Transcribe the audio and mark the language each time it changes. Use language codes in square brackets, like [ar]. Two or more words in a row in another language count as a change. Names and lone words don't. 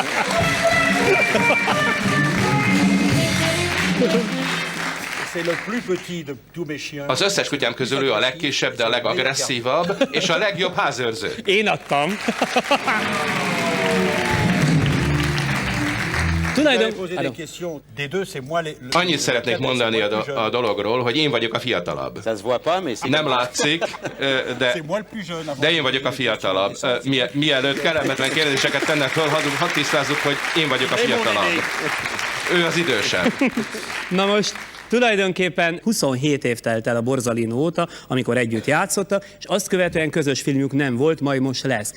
[hu] Az összes kutyám közül ő a legkisebb, de a legagresszívabb, és a legjobb házőrző. Én adtam. Annyit szeretnék mondani a dologról, hogy én vagyok a fiatalabb. [fr] Ça se voit pas, mais c'est [hu] Nem látszik, de én vagyok a fiatalabb. Mielőtt kellemetlen kérdéseket tennek föl, hadd tisztázzuk, hogy én vagyok a fiatalabb. Ő az idősebb. Na most tulajdonképpen 27 év telt el a Borzalino óta, amikor együtt játszottak, és azt követően közös filmjük nem volt, majd most lesz.